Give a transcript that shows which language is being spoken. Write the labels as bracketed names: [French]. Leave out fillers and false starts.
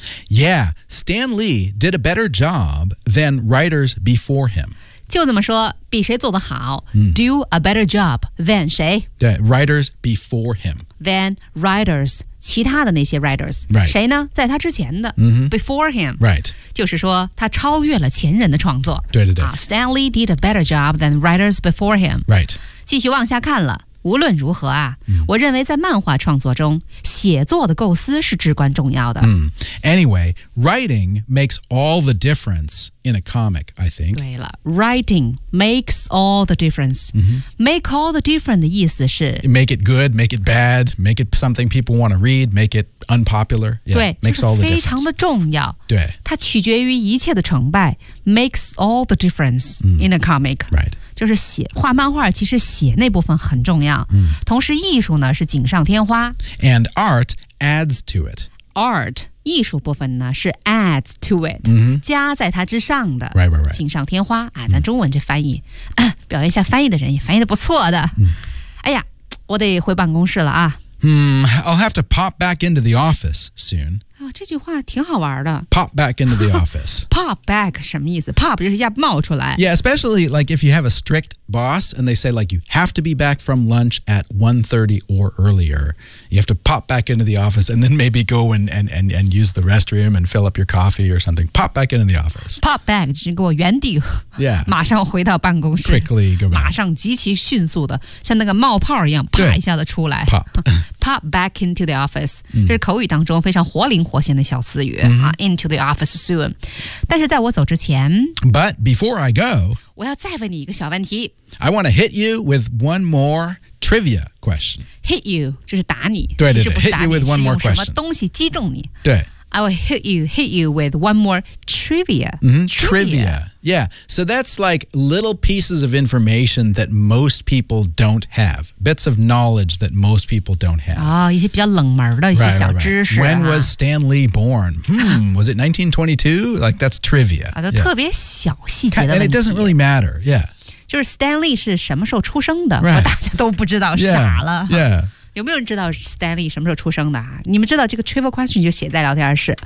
[English] Yeah, Stan Lee did a better job than writers before him. [Chinese] 就这么说比谁做得好、 [English] Do a better job than [Chinese] 谁 [English] 对 writers before him. Than writers, [Chinese] 其他的那些 [English] writers.、 Right. 谁呢在他之前的、 Before him. Right. [Chinese] 就是说他超越了前人的创作。对对对。 [English] Stan Lee did a better job than writers before him. Right. [Chinese] 继续往下看了。无论如何啊、我认为在漫画创作中写作的构思是至关重要的。 [English] Anyway, writing makes all the difference in a comic, I think. 对了 ,writing makes all the difference.、Make all the difference [Chinese] 的意思是 [English] Make it good, make it bad, make it something people want to read, make it unpopular. Yeah, 对 makes all the difference. [Chinese] 非常的重要。对。它取决于一切的成败 [English] makes all the difference in a comic. Right. [Chinese] 就是写画漫画其实写那部分很重要、同时艺术呢是锦上添花 [English] And art adds to it [Chinese] Art 艺术部分呢是 [English] adds to it、 [Chinese] 加在它之上的 [English] right. [Chinese] 锦上添花、咱中文这翻译、表扬一下翻译的人也翻译的不错的、哎呀我得回办公室了啊 [English] I'll have to pop back into the office soon. [Chinese] 这句话挺好玩的。 [English] Pop back into the office. [Chinese] Pop back 什么意思 ？Pop 就是一下冒出来。 [English] Yeah, especially like if you have a strict boss and they say like you have to be back from lunch at 1:30 or earlier, you have to pop back into the office and then maybe go and use the restroom and fill up your coffee or something. Pop back into the office. [Chinese] Pop back 就是给我原地， [English] yeah. [Chinese] 马上回到办公室。 [English] Quickly go back. [Chinese] 马上极其迅速的，像那个冒泡一样，啪一下子出来。 [English] Pop. Pop back into the office. [Chinese] 这是口语当中非常活灵活现的小词语、 [English] into the office soon. [Chinese] 但是在我走之前 [English] But before I go, [Chinese] 我要再问你一个小问题。 [English] I want to hit you with one more trivia question. Hit you, [Chinese] 就是打你。对对对，是不是打你 [English] hit you with one more question. [Chinese] 是用什么东西击中你。对。 [English] I will hit you with one more trivia.、 Mm-hmm. Trivia. Yeah. So that's like little pieces of information that most people don't have. Bits of knowledge that most people don't have. [Chinese] 啊、哦，一些比较冷门的一些小知识、啊。 [English] Right, right, right. When was Stan Lee born? was it 1922? Like, that's trivia. [Chinese] 啊，都特别小细节的问题。 [English] And it doesn't really matter. Yeah. [Chinese] 就是 Stan Lee 是什么时候出生的、 [English] right. [Chinese] 大家都不知道 [English] yeah, [Chinese] 傻了。 [English] Yeah. [Chinese] 有没有人知道 Stanley 什么时候出生的、啊、你们知道这个 trivia question 就写在聊天室。